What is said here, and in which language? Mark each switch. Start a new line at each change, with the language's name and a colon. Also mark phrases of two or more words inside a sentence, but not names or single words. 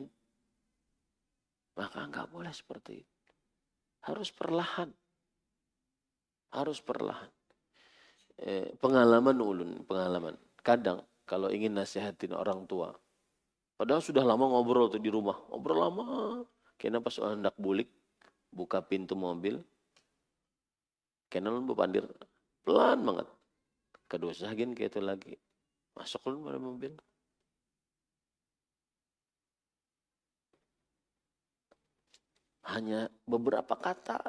Indonesian: Maka enggak boleh seperti itu. Harus perlahan. Harus perlahan.
Banjar: Pengalaman ulun, pengalaman.
Indonesian: Kadang kalau ingin nasihatin orang tua, padahal sudah lama ngobrol tuh di rumah, ngobrol lama.
Banjar: Kena pas hendak bulik, buka pintu mobil, kena ulun bepandir pelan banget. Kedua sahagian kayak itu lagi, masuk ulun pada mobil.
Indonesian: Hanya beberapa kata.